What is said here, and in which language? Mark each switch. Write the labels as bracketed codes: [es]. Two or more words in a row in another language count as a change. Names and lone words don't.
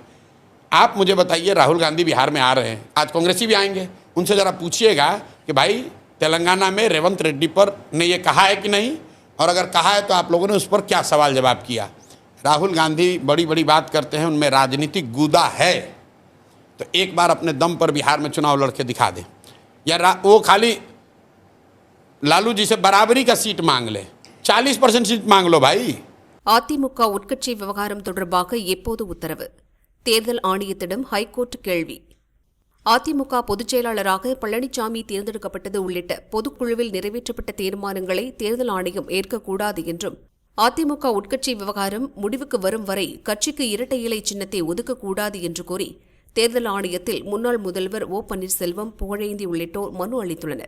[hi] आप मुझे बताइए, राहुल गांधी बिहार में आ रहे हैं, आज कांग्रेसी भी आएंगे, उनसे ज़रा पूछिएगा कि भाई तेलंगाना में रेवंत रेड्डी पर ने ये कहा है कि नहीं, और अगर कहा है तो आप लोगों ने उस पर क्या सवाल जवाब किया. राहुल गांधी बड़ी बड़ी बात करते हैं, उनमें राजनीतिक गूदा है. तो एक बार अपने दम पर बिहार में चुनाव लड़ के दिखा दे, या वो खाली लालू जी से बराबरी का सीट मांग ले, 40% सीट मांग लो भाई। [ta] அதிமுக உட்கட்சி விவகாரம் தொடர்பாக எப்போது உத்தரவு? தேர்தல் ஆணையத்திடம் ஹைகோர்ட் கேள்வி. அதிமுக பொதுச் செயலாளராக பழனிசாமி தேர்ந்தெடுக்கப்பட்டது உள்ளிட்ட பொதுக்குழுவில் நிறைவேற்றப்பட்ட தீர்மானங்களை தேர்தல் ஆணையம் ஏற்கக்கூடாது என்றும், அதிமுக உட்கட்சி விவகாரம் முடிவுக்கு வரும் வரை கட்சிக்கு இரட்டை இலை சின்னத்தை ஒதுக்கக்கூடாது என்று கூறி தேர்தல் ஆணையத்தில் முன்னாள் முதல்வர் ஓ பன்னீர்செல்வம், புகழேந்தி உள்ளிட்டோர் மனு அளித்துள்ளனர்.